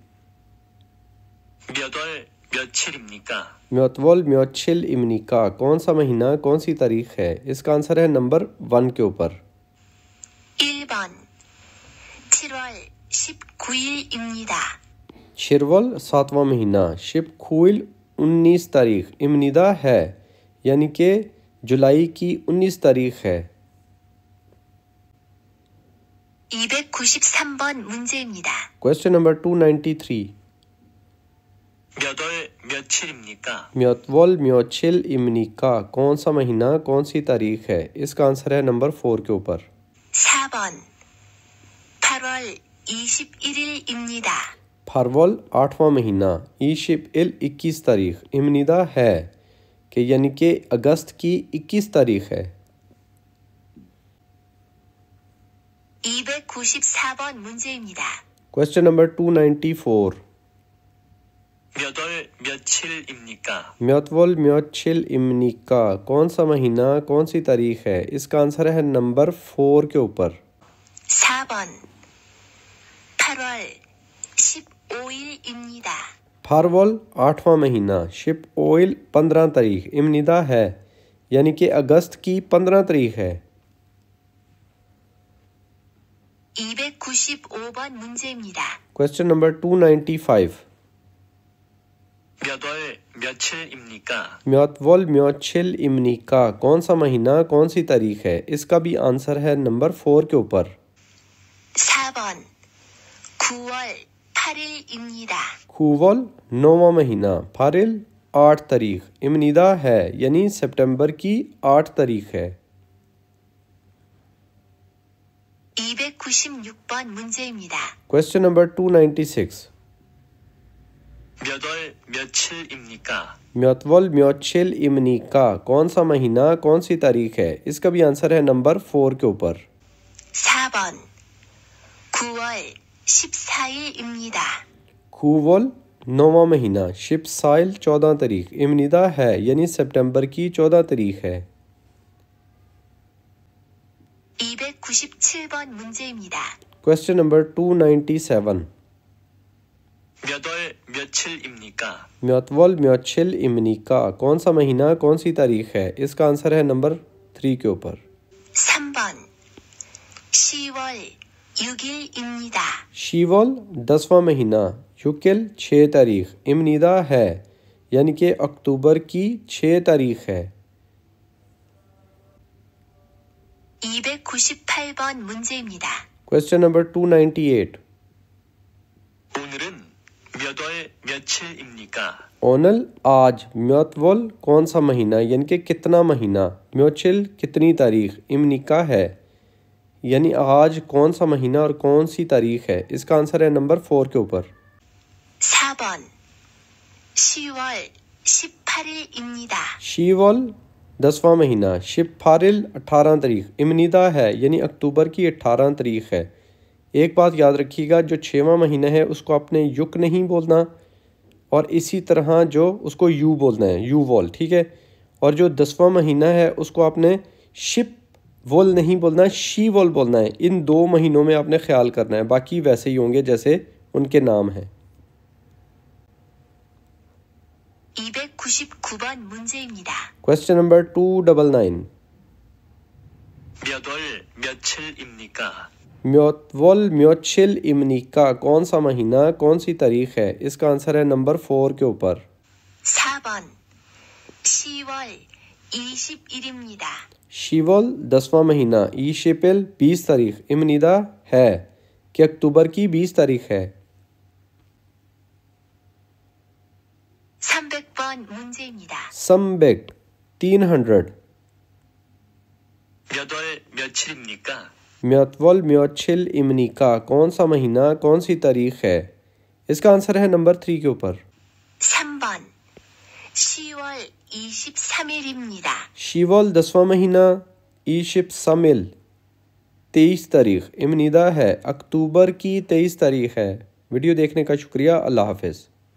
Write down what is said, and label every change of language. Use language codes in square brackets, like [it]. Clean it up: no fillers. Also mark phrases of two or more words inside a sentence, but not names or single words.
[ko] 몇 월 며칠입니까? 몇 월 며칠입니까, [hi] कौन सा महीना कौन सी तारीख है। इसका आंसर है नंबर 1 के ऊपर। [ko] 1번 7월 19일입니다. [hi] शिरवल 7वां महीना, [ko] 십구일 [hi] 19 तारीख, इमनीदा है यानी कि जुलाई की 19 तारीख है। [ko] 293번 문제입니다. [en] question number 293. [ko] 몇 월 며칠입니까? 몇 월 며칠입니까, [hi] कौन सा महीना कौन सी तारीख है। इसका आंसर है नंबर 4 के ऊपर। [ko] 4번 8월 21일입니다. [hi] फरवल 8वां महीना, [ko] 이십일 [hi] 21 तारीख, इमनीदा है कि यानी कि अगस्त की 21 तारीख है। [ko] 294번 문제입니다. [en] question number 294. [ko] 몇 월 며칠입니까? 몇 월 며칠입니까, [hi] कौन सा महीना कौन सी तारीख है। इसका आंसर है नंबर 4 के ऊपर। [ko] 4번 8월 15일입니다. [hi] फरवल 8वां महीना, [ko] 십오일 [hi] 15 तारीख, इमनीदा है यानी कि अगस्त की 15 तारीख है। [ko] 295번 문제입니다. [en] question number 295. [ko] 몇 월 며칠입니까? 몇 월 며칠입니까, [hi] कौन सा महीना कौन सी तारीख है। इसका भी आंसर है नंबर 4 के ऊपर। [ko] 4번 9월 8일입니다. [hi] खूवल 9वां महीना, फारिल 8 तारीख, इमनीदा है यानी सितंबर की 8 तारीख है। [ko] 296번 문제입니다. [en] question number 296. [ko] 몇 월 며칠입니까? 몇 월 며칠입니까, [hi] कौन सा महीना कौन सी तारीख है। इसका भी आंसर है नंबर 4 के ऊपर। [ko] 4번 9월 14일입니다. [hi] खूवल 9वां महीना, [ko] 십사일 [hi] 14 तारीख, इमनीदा है यानी सितंबर की 14 तारीख है। [ko] 297번 문제입니다. [en] question number 297. [ko] 몇 월 며칠입니까? 몇 월 며칠입니까, [hi] कौन सा महीना कौन सी तारीख है। इसका आंसर है नंबर 3 के ऊपर। [ko] 3번 10월 6일입니다. [hi] शीवल 10वां महीना, युकिल 6 तारीख, इमनीदा है यानी कि अक्टूबर की 6 तारीख है। [ko] 298번 문제입니다. [en] question number 298. [ko] 오늘은 몇 몇 월 며칠입니까? [hi] ओनल आज, म्योतवल कौन सा महीना यानी कि कितना महीना, म्योचिल कितनी तारीख, इमनिका है यानी आज कौन सा महीना और कौन सी तारीख है। इसका आंसर है नंबर 4 के ऊपर। [ko] 4번 10월 18일입니다. [hi] शीवल 10वां महीना, शिफारिल 18 तारीख, इमनिदा है यानी अक्टूबर की 18 तारीख है। एक बात याद रखिएगा, जो 6वां महीना है उसको आपने युक नहीं बोलना और इसी तरह जो उसको यू बोलना है, [ko] 유월, [hi] ठीक है। और जो 10वां महीना है उसको आपने [ko] 십월 [hi] नहीं बोलना, [ko] 시월 [hi] बोलना है। इन 2 महीनों में आपने ख्याल करना है, बाकी वैसे ही होंगे जैसे उनके नाम हैं। [ko] 299번 문제입니다. [en] question number 299. [ko] 몇 월 며칠입니까? 몇 월 며칠입니까 [hi] कौन सा महीना, कौन सी तारीख है। इसका आंसर है नंबर 4 के ऊपर। [ko] 4번 10월 20일입니다. [hi] शीवल 10वां महीना, [ko] 이십일 [hi] 20 तारीख, इमनिदा है कि अक्टूबर की 20 तारीख है। [ko] 300번 문제입니다. 삼백 300. 몇 월 며칠입니까? 몇 월 며칠입니까 [hi] कौन सा महीना, कौन सी तारीख है। इसका आंसर है नंबर 3 के ऊपर। [ko] 3번 10월 23일입니다. [hi] शीवल 10वां महीना, [ko] 이십삼일 [hi] 23 तारीख, इमनिदा है अक्टूबर की 23 तारीख है। वीडियो देखने का शुक्रिया। अल्लाह हाफिज़।